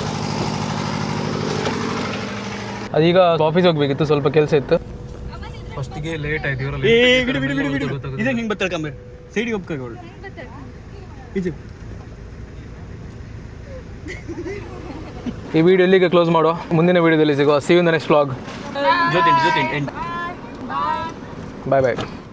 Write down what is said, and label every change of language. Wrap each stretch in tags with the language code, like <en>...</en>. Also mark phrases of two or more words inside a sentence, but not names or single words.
<kn>ಅದೀಗ ಆಫೀಸ್ ಹೋಗ್ಬೇಕಿತ್ತು, ಸ್ವಲ್ಪ ಕೆಲಸ ಇತ್ತು. ಫಸ್ಟಿಗೆ ಲೇಟ್ ಆಯ್ತು ಇವರಲ್ಲಿ. ಈ ವಿಡಿಯೋ ಇಲ್ಲಿಗೆ ಕ್ಲೋಸ್ ಮಾಡುವ, ಮುಂದಿನ ವಿಡಿಯೋದಲ್ಲಿ ಸಿಗುವ.</kn> <en>See you in the next vlog. Bye bye.</en>